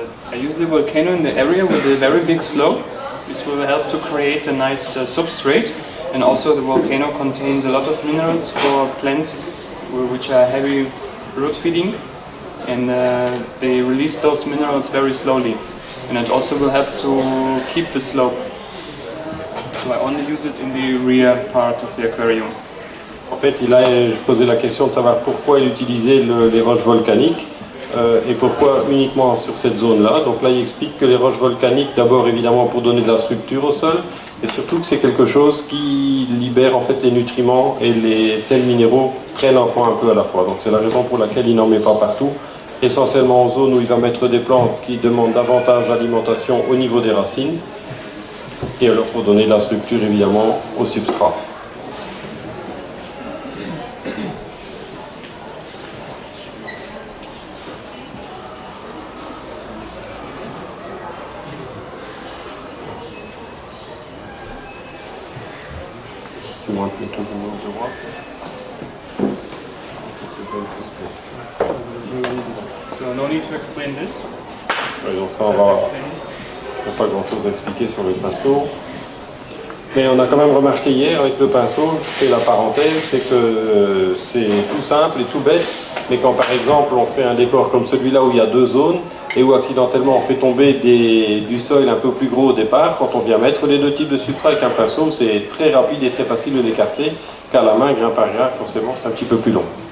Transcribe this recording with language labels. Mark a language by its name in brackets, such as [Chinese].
[English] I use the volcano in the area with a very big slope. This will help to create a nice substrate, and also the volcano contains a lot of minerals for plants which are heavy root feeding, and they release those minerals very slowly, and it also will help to keep the slope. So I only use it in the rear part of the aquarium. [French] En fait, je posais la question de savoir pourquoi il utilisait les roches volcaniques et pourquoi uniquement sur cette zone-là. Donc là, il explique que les roches volcaniques, d'abord évidemment pour donner de la structure au sol, et surtout que c'est quelque chose qui libère en fait les nutriments, et les sels minéraux très lentement un peu à la fois. Donc c'est la raison pour laquelle il n'en met pas partout, essentiellement en zone où il va mettre des plantes qui demandent davantage d'alimentation au niveau des racines, et alors pour donner de la structure évidemment au substrat. [English] You want me to remove the water? It's a dangerous space. So no need to explain this. [French] Ouais, donc ça, il n'y a pas grand-chose à expliquer sur le pinceau. Mais on a quand même remarqué hier avec le pinceau, je fais la parenthèse, c'est que c'est tout simple et tout bête, mais quand par exemple on fait un décor comme celui-là où il y a deux zones, et où accidentellement on fait tomber du sol un peu plus gros au départ, quand on vient mettre les deux types de substrat avec un pinceau, c'est très rapide et très facile de l'écarter, car la main, grain par grain, forcément c'est un petit peu plus long.